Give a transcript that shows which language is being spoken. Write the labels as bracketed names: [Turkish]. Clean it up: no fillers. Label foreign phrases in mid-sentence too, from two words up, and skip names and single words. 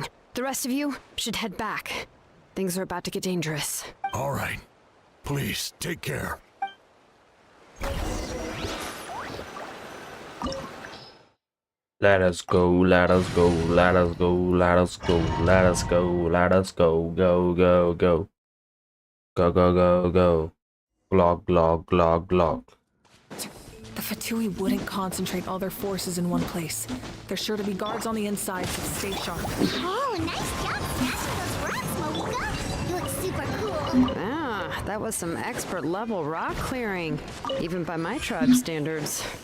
[English] The rest of you should head back. Things are about to get dangerous. All right. Please, take care. Let us go, let us go, let us go, let us go, let us go, let us go, go, go, go. Go, go, go, go. Glog, glog, glog, glog. The Fatui wouldn't concentrate all their forces in one place. There's sure to be guards on the inside, so stay sharp. Oh, nice job smashing those rocks, Moika. You look super cool. Ah, that was some expert level rock clearing, even by my tribe standards.